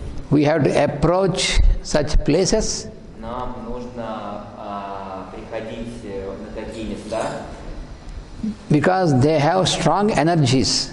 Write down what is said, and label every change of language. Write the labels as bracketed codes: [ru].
[en] we have to approach such places [ru] нам нужно приходить на такие места, [en] because they have strong energies.